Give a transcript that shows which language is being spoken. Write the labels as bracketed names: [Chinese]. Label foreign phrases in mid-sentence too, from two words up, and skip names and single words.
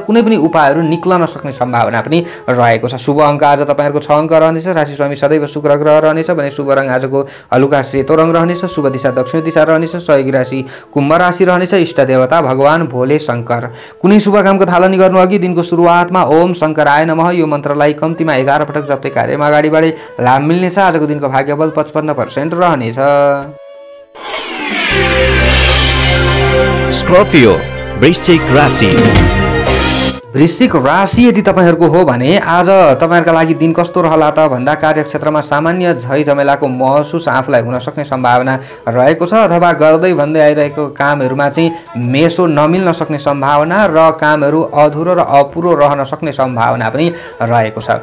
[Nepali] कुनै पनि उपायहरू निक्लन सक्ने सम्भावना पनि रहेको छ। शुभ अङ्क आज तपाईँहरूको 6 अङ्क रहनेछ। राशि स्वामी सदैव शुक्र ग्रह रहनेछ भने शुभ रङ आजको हलुका सेतो रङ रहनेछ। शुभ दिशा दक्षिण दिशा रहनेछ। सहयोगी राशि कुम्भ राशि रहनेछ। इष्ट देवता भगवान भोले शङ्कर। कुनै शुभ कामको थालनी गर्नु अघि दिनको सुरुवातमा [Sanskrit] ओम शङ्कराय नमः [Nepali] यो मन्त्रलाई कम्तीमा 11 पटक जप्दै कार्यमा अगाडि बढे लाभ मिल्नेछ। आजको दिनको भाग्यबल 55% रहनेछ। स्कर्पियो वृश्चिक राशि। वृश्चिक राशि यदि तपाईँहरूको हो भने आज तपाईँहरूका लागि दिन कस्तो रहला त भन्दा कार्यक्षेत्रमा सामान्य झैझमेलाको महसुस आफूलाई हुन सक्ने सम्भावना रहेको छ अथवा गर्दै भन्दै आइरहेको कामहरूमा चाहिँ मेसो नमिल्न सक्ने सम्भावना र कामहरू अधुरो र अपुरो रहन सक्ने सम्भावना पनि रहेको छ।